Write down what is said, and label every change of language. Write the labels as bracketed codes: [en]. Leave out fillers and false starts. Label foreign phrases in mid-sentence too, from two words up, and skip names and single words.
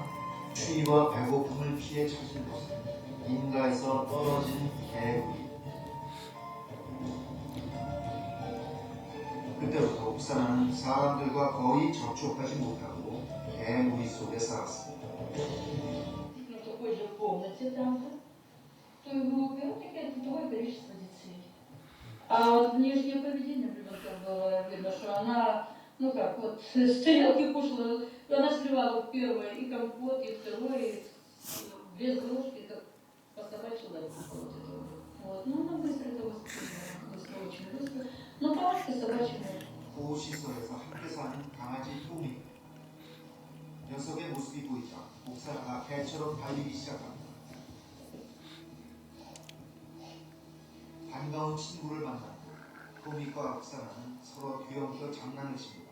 [ko] 추위와 배고픔을 피해 찾은 곳은 인가에서 떨어진 개구리. 그때부터 옥사는 사람들과 거의 접촉하지 못하고 개구리 속에 살았습니다. [ru] Ну, такой же в комнате там, то и в группе, вот такое количество детей. А вот внешнее поведение ребенка было видно, что она, ну как, вот с тарелки кушала, она сливала первое и компот, и второе, и без ложки, как по собачьей лапе. Вот. Ну, она быстро это восприняла, быстро, очень быстро. Но палочка собачья. [ko] 보호시설에서 함께 사는 강아지 토미. 녀석의 모습이 보이자 옥사가 개처럼 달리기 시작합니다. 반가운 친구를 만났고 토미과 옥사는 서로 뒤엉켜 장난을 칩니다.